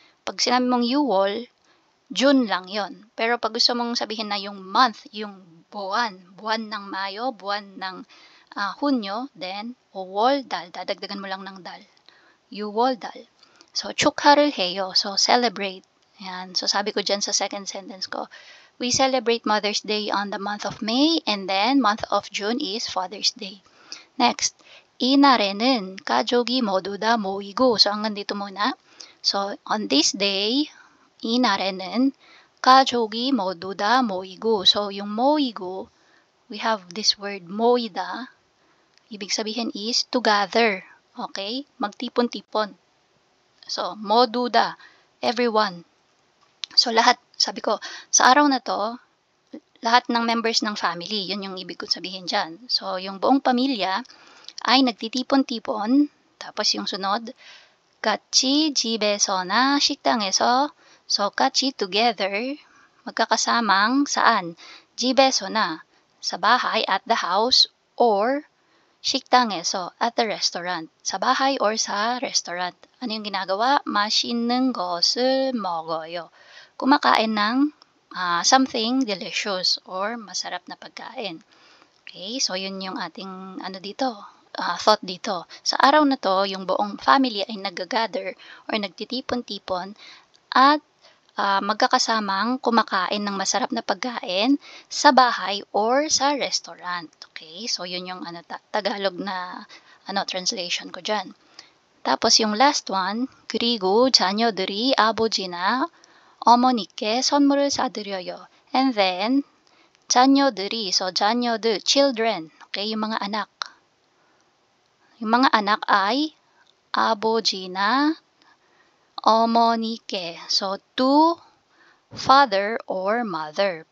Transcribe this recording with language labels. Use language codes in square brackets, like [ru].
[tl] Pag sinabi mong Yuwol, June lang yon. Pero pag gusto mong sabihin na yung month, yung buwan ng Mayo, buwan ng Hunyo, then Owoldal, dadagdagan mo lang ng dal. [en] Yuwoldal. So, [ko] 축하를 해요. [en] So, celebrate. Yan. So, [tl] sabi ko dyan sa [en] second sentence ko, we celebrate Mother's Day on the month of May, and then month of June is Father's Day. Next, [ko] 이날에는 가족이 모두 다 모이고. [tl] So, hanggang dito muna. [en] So, on this day, [ko] 이날에는 가족이 모두 다 모이고. [en] So, yung 모이고, we have this word 모이다. [tl] Ibig sabihin [en] is together. [tl] Okay? Magtipon-tipon. [en] So, [ko] 모두 다, [en] everyone. [tl] So, lahat, sabi ko, sa araw na to, lahat ng members ng family, yun yung ibig kong sabihin dyan. So, yung buong pamilya ay nagtitipon-tipon, tapos yung sunod, [ko] 같이 집에서나 식당에서, [tl] so, 같이 together, magkakasamang saan? [ko] 집에서나, [tl] sa bahay, [en] at the house, [tl] or [ko] 식당에서, [en] at the restaurant. [tl] Sa bahay or sa restaurant. Ano yung ginagawa? [ko] 맛있는 것을 먹어요. [tl] Kumakain ng [en] something delicious [tl] or masarap na pagkain. Okay, so yun yung ating thought dito. Sa araw na to, yung buong family ay nag-gather or nagtitipon-tipon at magkakasamang kumakain ng masarap na pagkain sa bahay or sa restaurant. Okay, so yun yung Tagalog na translation ko dyan. tapos yung last one, [ko] 그리고 자녀들이 아버지나 어머니께 선물을 사드려요. [en] And then, [ko] 자녀들이, [tl] so 자녀들, [en] children, [tl] okay, yung mga anak. Yung mga anak ay [ko] 아버지나 어머니께, [en] so to father or mother.